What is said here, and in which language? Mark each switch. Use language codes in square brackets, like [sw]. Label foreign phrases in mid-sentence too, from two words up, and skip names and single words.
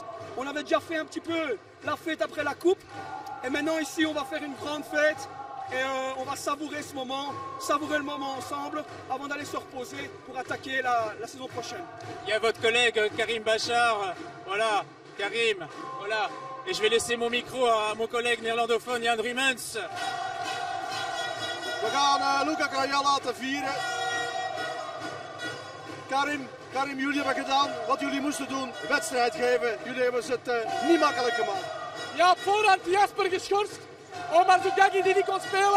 [fr] On avait déjà fait un petit peu la fête après la coupe. Et maintenant ici, on va faire une grande fête. Et on va savourer ce moment, savourer le moment ensemble avant d'aller se reposer pour attaquer la saison prochaine. Il y a votre collègue Karim Bachar. Voilà, Karim. Voilà. Et je vais laisser mon micro à mon collègue néerlandophone Jan Riemens. [nl] We gaan Luca Krajal laten vieren. Karim, jullie hebben gedaan wat jullie moesten doen. Wedstrijd geven. Jullie hebben het niet makkelijk gemaakt. Ja, op voorhand Jasper geschorst. Omar Zugagi die niet kon spelen.